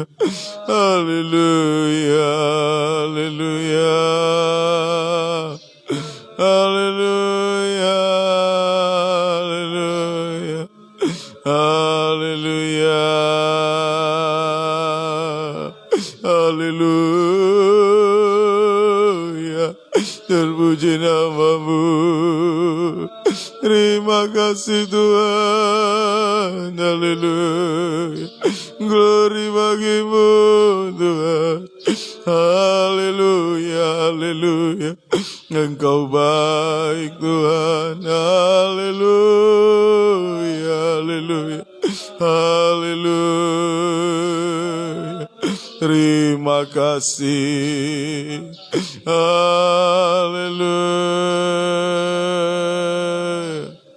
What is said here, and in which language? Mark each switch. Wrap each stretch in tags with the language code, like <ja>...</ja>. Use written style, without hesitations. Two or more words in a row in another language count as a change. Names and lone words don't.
<id>Haleluya. Haleluya. Haleluya. Haleluya. Haleluya. Terpuji namamu. Terima kasih Tuhan. Haleluya. Glory bagimu Tuhan. Haleluya. Haleluya. Engkau baik Tuhan. Haleluya. Haleluya. Haleluya. Terima kasih. Haleluya.</id>